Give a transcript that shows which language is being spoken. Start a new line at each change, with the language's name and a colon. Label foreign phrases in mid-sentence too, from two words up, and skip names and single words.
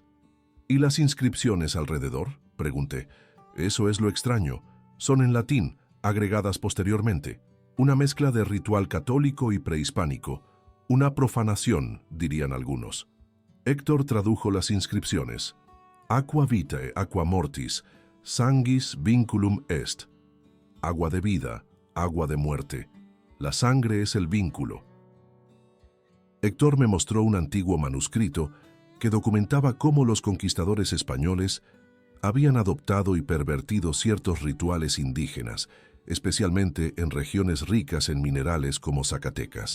Spanish: ¿Y las inscripciones alrededor?, pregunté. Eso es lo extraño. Son en latín, agregadas posteriormente. Una mezcla de ritual católico y prehispánico. Una profanación, dirían algunos. Héctor tradujo las inscripciones.
Latin: Aqua vitae, aqua mortis, sanguis vinculum est.
Spanish: Agua de vida, agua de muerte. La sangre es el vínculo. Héctor me mostró un antiguo manuscrito que documentaba cómo los conquistadores españoles habían adoptado y pervertido ciertos rituales indígenas, especialmente en regiones ricas en minerales como Zacatecas.